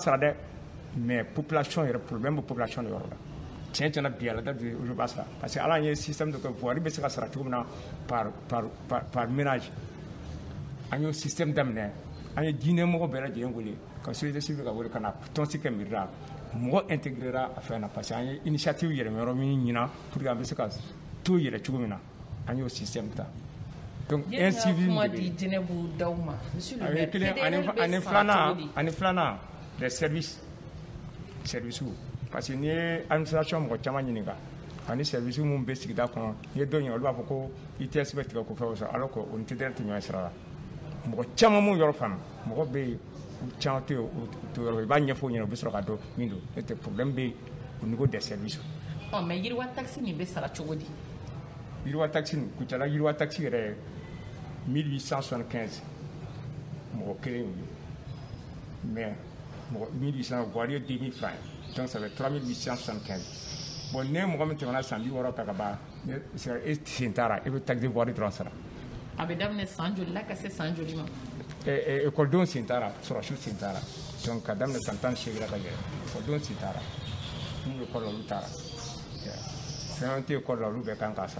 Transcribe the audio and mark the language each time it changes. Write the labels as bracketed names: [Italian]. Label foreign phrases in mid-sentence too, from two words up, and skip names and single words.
[Bambara] sara dɛ mais population yɛrɛ problème bɛ population de yɔrɔ la tiɲɛ tiɲɛna bi ala date olu b'a sara [French] parce que [Bambara] ala ye système dɔ kɛ voirie bɛ se ka sara cogo min na [French] par ménage [Bambara] an y'o système daminɛ an ye diinɛmɔgɔ bɛɛ lajɛlen wele ka [French] société civile [Bambara] ka wele ka na tɔnsi kɛ mairie la mɔgɔ intégrera a fɛn na [French] parce que [Bambara] an ye initiative yɛlɛma yɔrɔ min ɲina [French] pour que [Bambara] an bɛ se ka to yɛlɛ cogo min na an y'o système ta [French] donc un civil [Bambara] ani filanan [French] les services parce que [Bambara] n'i ye administration mɔgɔ caman ɲininka ani service mun bɛ sigida kɔnɔ n'i ye dɔ ɲininka olu b'a fɔ ko ITS bɛ tigɛ ko fɛnw sɔrɔ [French] alors que [Bambara] o ni TDR tɛ ɲɔgɔn sira la mɔgɔ caman mun yɔrɔ faamu mɔgɔ bɛ yen caman tɛ o yɔrɔ i b'a ɲɛfɔ o ɲɛna u bɛ sɔrɔ ka dɔn min don n'o tɛ problème bɛ [French] au niveau des services. [Bambara] mais yiriwa taxi nin bɛ sara cogo di. yiriwa taxi nin Kucala yiriwa taxi yɛrɛ 1875 mɔgɔ kelen y'o ye mais mɔgɔ 1800 voirie 2000 francs [French] donc ça fait 3875 bon [Bambara] ne mɔgɔ min tɛmɛna san 60 kan ka ban e sen t'a e bɛ taxi voirie dɔrɔn sara. a bɛ daminɛ san joli la ka se san joli ma. ekɔlidenw sen t'a la sɔrɔsiw sen t'a la donc ka daminɛ san 18 la ka yɛlɛ ekɔlidenw sen t'a la n'u ekɔli la olu t'a la fɛn tɛ ekɔli la olu bɛɛ kan k'a sara.